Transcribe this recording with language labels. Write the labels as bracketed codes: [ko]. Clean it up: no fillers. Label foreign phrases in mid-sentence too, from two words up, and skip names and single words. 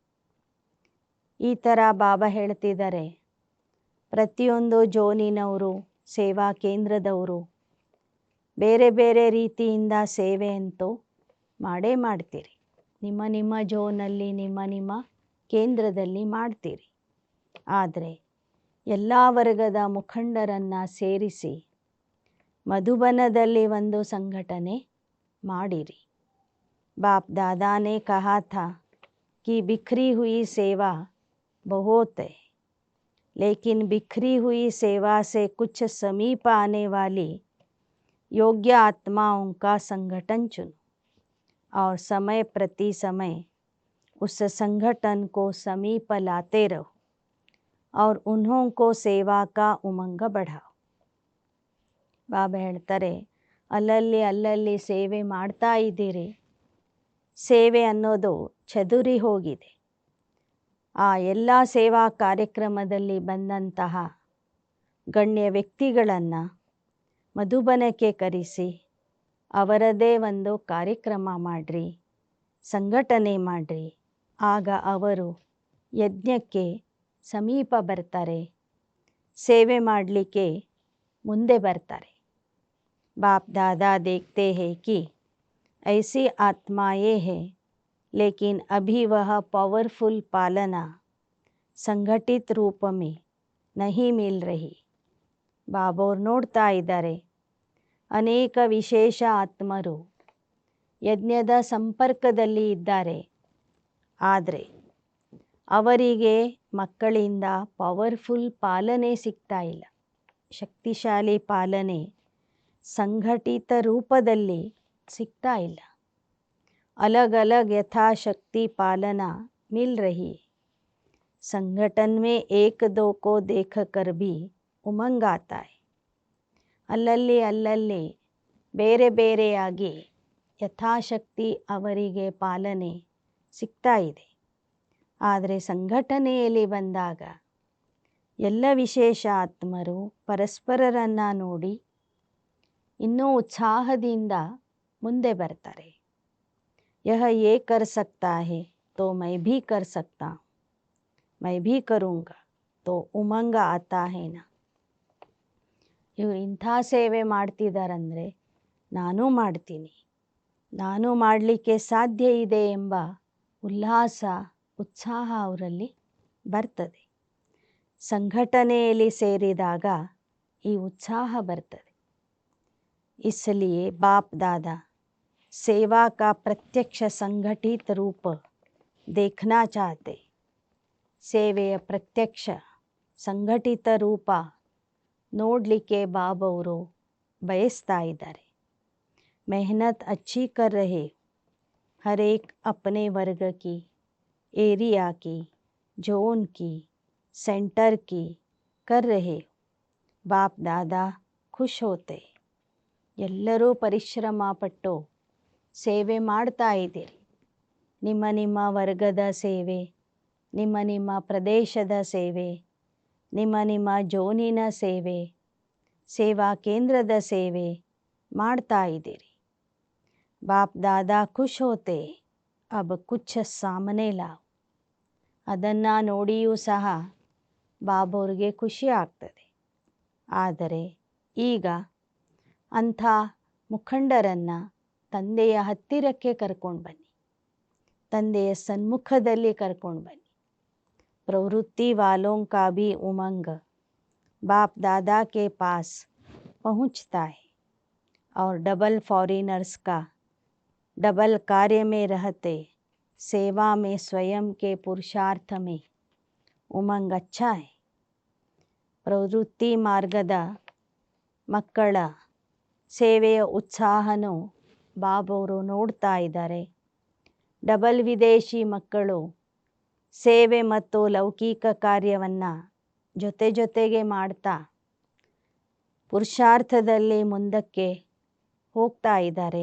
[kn] ಈ ಥರ ಬಾಬಾ ಹೇಳ್ತಿದ್ದಾರೆ, ಪ್ರತಿಯೊಂದು ಜೋನಿನವರು ಸೇವಾ ಕೇಂದ್ರದವರು ಬೇರೆ ಬೇರೆ ರೀತಿಯಿಂದ ಸೇವೆ ಅಂತೂ ಮಾಡೇ ಮಾಡ್ತೀರಿ. ನಿಮ್ಮ ನಿಮ್ಮ ಜೋನಲ್ಲಿ ನಿಮ್ಮ ಕೇಂದ್ರದಲ್ಲಿ ಮಾಡ್ತೀರಿ. ಆದರೆ ಎಲ್ಲ ವರ್ಗದ ಮುಖಂಡರನ್ನು ಸೇರಿಸಿ ಮಧುಬನದಲ್ಲಿ ಒಂದು ಸಂಘಟನೆ ಮಾಡಿರಿ. [hi] बाप दादा ने कहा था कि बिखरी हुई सेवा बहुत है, लेकिन बिखरी हुई सेवा से कुछ समीप आने वाली योग्य आत्माओं का संगठन चुनो और समय प्रति समय उस संगठन को समीप लाते रहो और उन्हों को सेवा का उमंग बढ़ाओ. [kn] ಬಾಬಾ ಹೇಳ್ತಾರೆ, ಅಲ್ಲಲ್ಲಿ ಸೇವೆ ಮಾಡ್ತಾ ಇದ್ದೀರಿ. ಸೇವೆ ಅನ್ನೋದು ಚದುರಿ ಹೋಗಿದೆ. ಆ ಎಲ್ಲ ಸೇವಾ ಕಾರ್ಯಕ್ರಮದಲ್ಲಿ ಬಂದಂತಹ ಗಣ್ಯ ವ್ಯಕ್ತಿಗಳನ್ನು ಮಧುಬನಕ್ಕೆ ಕರೆಸಿ ಅವರದೇ ಒಂದು ಕಾರ್ಯಕ್ರಮ ಮಾಡಿರಿ, ಸಂಘಟನೆ ಮಾಡಿರಿ. ಆಗ ಅವರು ಯಜ್ಞಕ್ಕೆ ಸಮೀಪ ಬರ್ತಾರೆ, ಸೇವೆ ಮಾಡಲಿಕ್ಕೆ ಮುಂದೆ ಬರ್ತಾರೆ. [hi] बाप दादा देखते हैं कि ऐसी आत्माएं हैं लेकिन अभी वह पावरफुल पालना संघटित रूप में नहीं मिल रही. [kn] ಬಾಬೋರ್ ನೋಡ್ತಾ ಇದ್ದಾರೆ, ಅನೇಕ ವಿಶೇಷ ಆತ್ಮರು ಯಜ್ಞದ ಸಂಪರ್ಕದಲ್ಲಿ ಇದ್ದಾರೆ. ಆದರೆ ಅವರಿಗೆ ಮಕ್ಕಳಿಂದ ಪವರ್ಫುಲ್ ಪಾಲನೆ ಸಿಗ್ತಾ ಇಲ್ಲ. ಶಕ್ತಿಶಾಲಿ ಪಾಲನೆ ಸಂಘಟಿತ ರೂಪದಲ್ಲಿ ಸಿಗ್ತಾ ಇಲ್ಲ. [hi] अलग अलग यथाशक्ति पालना मिल रही है. संगठन में एक दो को देख कर भी उमंग आता है. [kn] ಅಲ್ಲಲ್ಲಿ ಅಲ್ಲಲ್ಲಿ ಬೇರೆ ಬೇರೆಯಾಗಿ ಯಥಾಶಕ್ತಿ ಅವರಿಗೆ ಪಾಲನೆ ಸಿಗ್ತಾ ಇದೆ. ಆದರೆ ಸಂಘಟನೆಯಲ್ಲಿ ಬಂದಾಗ ಎಲ್ಲ ವಿಶೇಷ ಆತ್ಮರು ಪರಸ್ಪರರನ್ನು ನೋಡಿ ಇನ್ನೂ ಉತ್ಸಾಹದಿಂದ ಮುಂದೆ ಬರ್ತಾರೆ. [hi] यह ये कर सकता है तो मैं भी कर सकता हूँ, मैं भी करूँगा तो उमंग आता है ना. [kn] ಇವರು ಇಂಥ ಸೇವೆ ಮಾಡ್ತಿದ್ದಾರಂದರೆ ನಾನೂ ಮಾಡ್ತೀನಿ, ನಾನು ಮಾಡಲಿಕ್ಕೆ ಸಾಧ್ಯ ಇದೆ ಎಂಬ ಉಲ್ಲಾಸ ಉತ್ಸಾಹ ಅವರಲ್ಲಿ ಬರ್ತದೆ. ಸಂಘಟನೆಯಲ್ಲಿ ಸೇರಿದಾಗ ಈ ಉತ್ಸಾಹ ಬರ್ತದೆ. [hi] इसलिए बाप दादा सेवा का प्रत्यक्ष संगठित रूप देखना चाहते. [kn] ಸೇವೆಯ ಪ್ರತ್ಯಕ್ಷ ಸಂಘಟಿತ ರೂಪ ನೋಡಲಿಕ್ಕೆ ಬಾಬವರು ಬಯಸ್ತಾ ಇದ್ದಾರೆ. [hi] मेहनत अच्छी कर रहे, हर एक अपने वर्ग की, एरिया की, जोन की, सेंटर की कर रहे. बाप दादा खुश होते. [kn] ಎಲ್ಲರೂ ಪರಿಶ್ರಮ ಪಟ್ಟು ಸೇವೆ ಮಾಡ್ತಾ ಇದ್ದೀರಿ. ನಿಮ್ಮ ನಿಮ್ಮ ವರ್ಗದ ಸೇವೆ, ನಿಮ್ಮ ನಿಮ್ಮ ಪ್ರದೇಶದ ಸೇವೆ, ನಿಮ್ಮ ನಿಮ್ಮ ಜೋನಿನ ಸೇವೆ, ಸೇವಾ ಕೇಂದ್ರದ ಸೇವೆ ಮಾಡ್ತಾ ಇದ್ದೀರಿ. [hi] बाप दादा खुश होते, अब कुछ सामने लाओ. [kn] ಅದನ್ನು ನೋಡಿಯೂ ಸಹ ಬಾಬೋರಿಗೆ ಖುಷಿ ಆಗ್ತದೆ. ಆದರೆ ಈಗ ಅಂಥ ಮುಖಂಡರನ್ನು ತಂದೆಯ ಹತ್ತಿರಕ್ಕೆ ಕರ್ಕೊಂಡು ಬನ್ನಿ, ತಂದೆಯ ಸನ್ಮುಖದಲ್ಲಿ ಕರ್ಕೊಂಡು ಬನ್ನಿ. [hi] प्रवृत्ति वालों का भी उमंग बाप दादा के पास पहुंचता है और [en] double foreigners [hi] का डबल कार्य में रहते सेवा में स्वयं के पुरुषार्थ में उमंग अच्छा है. [kn] ಪ್ರವೃತ್ತಿ ಮಾರ್ಗದ ಮಕ್ಕಳ ಸೇವೆಯ ಉತ್ಸಾಹನೂ ಬಾಬೋರು ನೋಡ್ತಾ ಇದ್ದಾರೆ. ಡಬಲ್ ವಿದೇಶಿ ಮಕ್ಕಳು ಸೇವೆ ಮತ್ತು ಲೌಕಿಕ ಕಾರ್ಯವನ್ನು ಜೊತೆ ಜೊತೆಗೆ ಮಾಡ್ತಾ ಪುರುಷಾರ್ಥದಲ್ಲಿ ಮುಂದಕ್ಕೆ ಹೋಗ್ತಾ ಇದ್ದಾರೆ.